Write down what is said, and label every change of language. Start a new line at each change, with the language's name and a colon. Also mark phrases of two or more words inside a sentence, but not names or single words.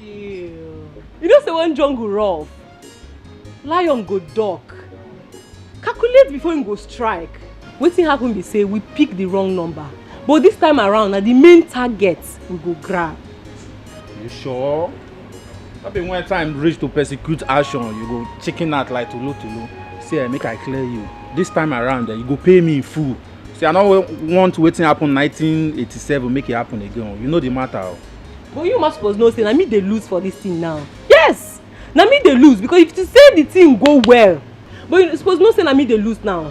Nigerian Pidgin: You know say when jungle rough, lion go duck. Calculate before him go strike. Wetin happen be say we pick the wrong number. But this time around, na the main target we go grab. You sure? That be when time reach to persecute action, you go chicken out like tulu. See, make I clear you. This time around, you go pay me in full. See, I don't want wetin happen 1987 make it happen again. You know the matter. But you must suppose know say na me dey lose for this thing now. Yes, na me dey lose because if you say the thing go well, but you suppose know say na me dey lose now.